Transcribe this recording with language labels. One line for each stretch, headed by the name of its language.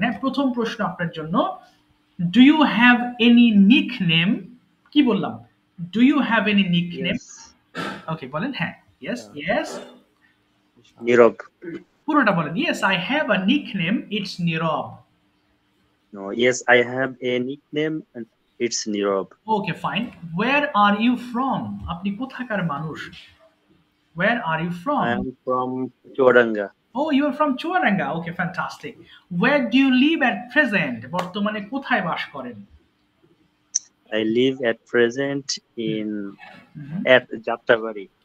Bangla: হ্যাঁ, প্রথম প্রশ্ন আপনার জন্য,
English: do you have any nickname,
Bangla: কি বললাম,
English: Do you have any nickname? Okay,
Bangla: বলেন হ্যাঁ,
English: yes yes,
Bangla: নীরব। পুরোটা বলেন,
English: Yes I have a nickname, it's Nirob. No, yes, I have a nickname and it's Nirob. Okay fine, where are you from,
Bangla: আপনি কোথাকার মানুষ,
English: Where are you from? I am from Chuadanga. Oh, you are from Chuaranga. Okay, fantastic. Where do you live at present?
Bangla: বর্তমানে কোথায় বাস করেন?
English: I live at present in at Jatrabari.